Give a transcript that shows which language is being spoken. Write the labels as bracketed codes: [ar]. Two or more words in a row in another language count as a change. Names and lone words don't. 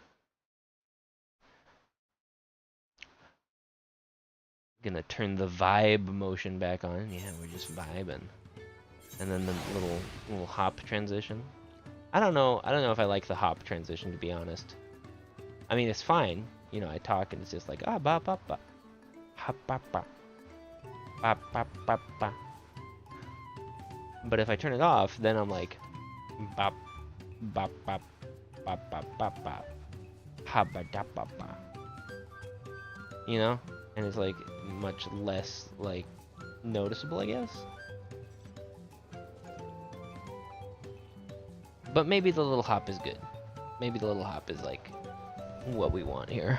[en] Gonna turn the vibe motion back on. Yeah, we're just vibing. And then the little hop transition. I don't know if I like the hop transition, to be honest. I mean, it's fine. You know, I talk and it's just like, ah, ba, ba, ba. Hop, ba, ba. Ba, ba, ba, ba. But if I turn it off, then I'm like, bop, bop, bop, bop, bop, bop, bop. Ha, ba, da, ba, ba. You know? And it's like much less like noticeable, I guess. But maybe the little hop is good. Maybe the little hop is like what we want here.